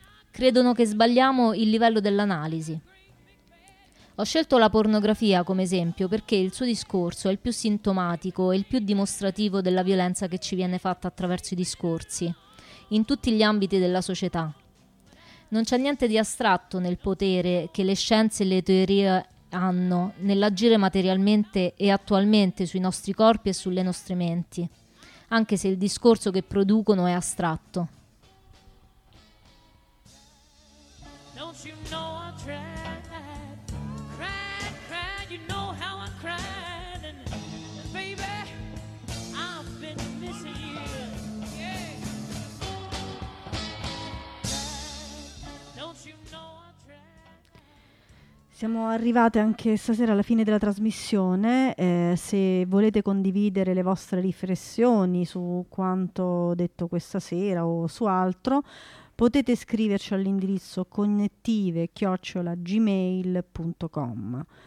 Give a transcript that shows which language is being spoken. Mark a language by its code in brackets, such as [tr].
[it] Credono che sbagliamo il livello dell'analisi. Ho scelto la pornografia come esempio perché il suo discorso è il più sintomatico e il più dimostrativo della violenza che ci viene fatta attraverso i discorsi, in tutti gli ambiti della società. Non c'è niente di astratto nel potere che le scienze e le teorie hanno nell'agire materialmente e attualmente sui nostri corpi e sulle nostre menti, anche se il discorso che producono è astratto. [en] Don't you know I tried, cried, cried, you know how I cried, and baby, I've been missing you, yeah. Don't you know I tried. [it] Siamo arrivate anche stasera alla fine della trasmissione. Se volete condividere le vostre riflessioni su quanto detto questa sera o su altro, potete scriverci all'indirizzo connettive@gmail.com.